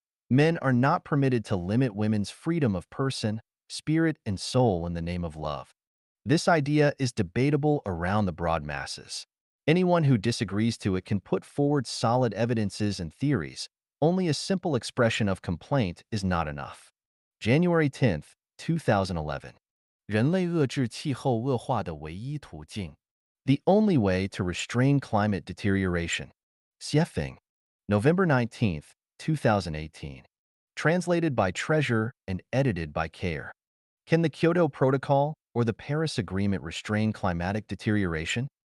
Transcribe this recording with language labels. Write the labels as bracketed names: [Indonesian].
[English] Men are not permitted to limit women's freedom of person, spirit, and soul in the name of love. This idea is debatable around the broad masses. Anyone who disagrees to it can put forward solid evidences and theories. Only a simple expression of complaint is not enough. January 10, 2011. [Chinese] 人类遏制气候恶化的唯一途径. [English] The only way to restrain climate deterioration. Xiefeng. November 19, 2018. Translated by Treasure and edited by Care. Can the Kyoto Protocol or the Paris Agreement restrain climatic deterioration?